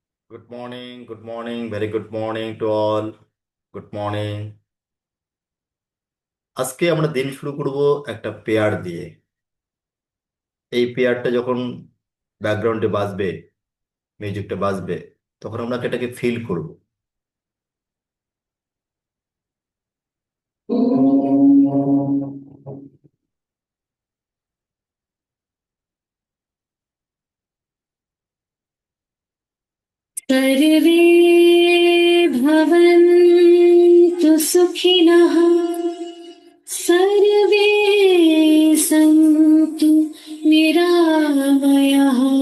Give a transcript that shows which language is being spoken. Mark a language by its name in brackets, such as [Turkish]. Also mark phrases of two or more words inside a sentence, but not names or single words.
[English] good morning, very good morning to all. Good morning. [Bangla] আজকে আমরা দিন শুরু করব একটা পেয়ার দিয়ে। এই পেয়ারটা যখন ব্যাকগ্রাউন্ডে বাজবে, মিউজিকটা বাজবে, তখন আমরা এটাকে ফিল করব। [Sanskrit] सर्वे भवन्तु सुखिनः सर्वे सन्तु निरामयाः